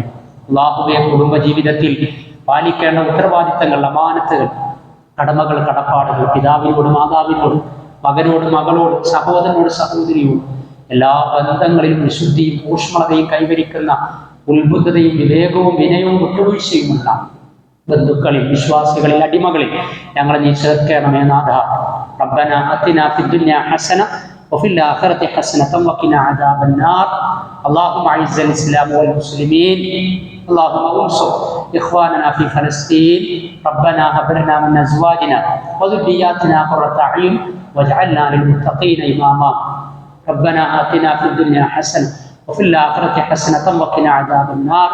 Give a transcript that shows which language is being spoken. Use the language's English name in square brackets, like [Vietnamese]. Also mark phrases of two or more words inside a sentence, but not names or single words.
[Malayalam] അള്ളാഹുവെ കുടുംബജീവിതത്തിൽ പാലിക്കേണ്ട ഉത്തരവാദിത്തങ്ങൾ, അമാനത്തുകൾ, കടമകൾ, കടപ്പാടുകൾ പിതാവിനോട് മാതാവിനോട്, മകനോട് മകളോട്, സഹോദരനോട് സഹോദരിയോട് എല്ലാ ബന്ധങ്ങളിലും വിശുദ്ധിയും ഊഷ്മളതയും കൈവരിക്കുന്ന ഉത്ബുദ്ധതയും വിവേകവും വിനയവും വിട്ടുവീഴ്ചയുമുള്ള ബന്ധുക്കളിൽ, വിശ്വാസികളിൽ, അടിമകളിൽ ഞങ്ങളെ നീ ചേർക്കണമേ നാഥ. [Arabic] ربنا آتنا في الدنيا حسنة وفي الآخرة حسنة وقنا عذاب النار. اللهم اعز الاسلام والمسلمين. اللهم انصر اخواننا في فلسطين. ربنا هب لنا من ازواجنا وذرياتنا قرة اعين واجعلنا للمتقين اماما. ربنا آتنا في الدنيا حسنة وفي الآخرة حسنة وقنا عذاب النار.